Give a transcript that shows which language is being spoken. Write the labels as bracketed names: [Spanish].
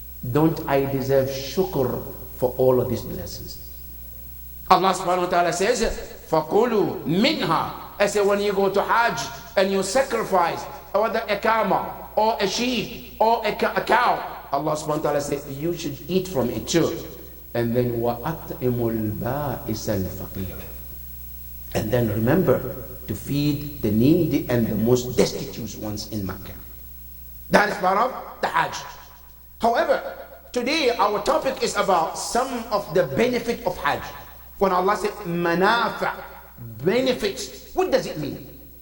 [English] Don't I deserve shukr for all of these blessings? Allah subhanahu wa ta'ala says, فَقُولُوا مِنْهَا. I say when you go to Hajj and you sacrifice whether a camel or a sheep or a cow, Allah subhanahu wa ta'ala says you should eat from it too. [Arabic] And then وَأَطْعِمُ الْبَائِسَ الْفَقِيرِ. [English] And then remember to feed the needy and the most destitute ones in Makkah. That is part of the Hajj. However, today our topic is about some of the benefit of Hajj. When Allah said manafa, benefits, what does it mean?